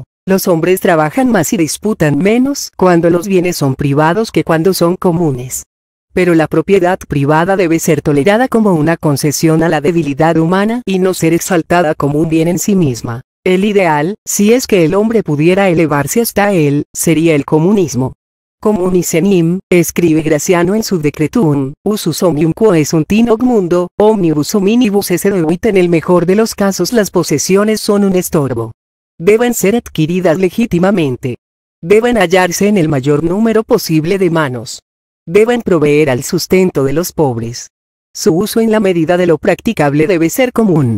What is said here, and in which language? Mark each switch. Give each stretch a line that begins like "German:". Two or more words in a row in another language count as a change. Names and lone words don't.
Spanish: Los hombres trabajan más y disputan menos cuando los bienes son privados que cuando son comunes. Pero la propiedad privada debe ser tolerada como una concesión a la debilidad humana y no ser exaltada como un bien en sí misma. El ideal, si es que el hombre pudiera elevarse hasta él, sería el comunismo.
Latin: Communis enim,
Spanish: escribe Graciano en su Decretum,
Latin: usus omnium quo sunt in hoc mundo, omnibus hominibus esse debuit.
Spanish: En el mejor de los casos las posesiones son un estorbo. Deben ser adquiridas legítimamente. Deben hallarse en el mayor número posible de manos. Deben proveer al sustento de los pobres. Su uso en la medida de lo practicable debe ser común.